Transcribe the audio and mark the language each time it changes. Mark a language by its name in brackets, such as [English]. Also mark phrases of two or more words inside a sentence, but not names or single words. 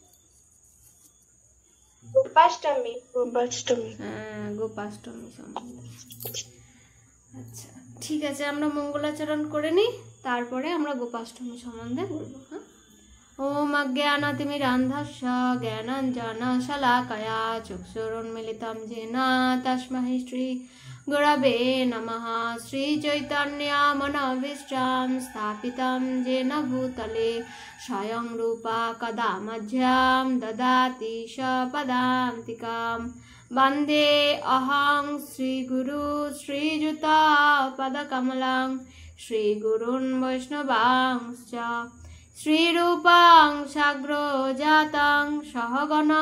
[Bangla] গোপাষ্টমী গোপাষ্টমী। হ্যাঁ, গোপাষ্টমী সম্বন্ধে। আচ্ছা ঠিক আছে, আমরা মঙ্গলাচরণ করে নিই, তারপরে আমরা গোপাষ্টমী সম্বন্ধে বলবো। [Sanskrit] হ্যাঁ। ওম অজ্ঞানাতিমিরান্ধস্য জ্ঞানাঞ্জনশলাকয়া চক্ষুरुन्मीलितं येन तस्मै श्री गुरवे नमः। श्रीचैतन्यमनोभीष्टं स्थापितं येन भूतले स्वयं रूपा कदा मह्यं ददाति स्वपदान्तिकं। वन्दे अहं श्रीगुरु श्रीयुतपदकमलं श्रीगुरून् वैष्णवांश्च श्रीरूपं साग्रो जातं सहगना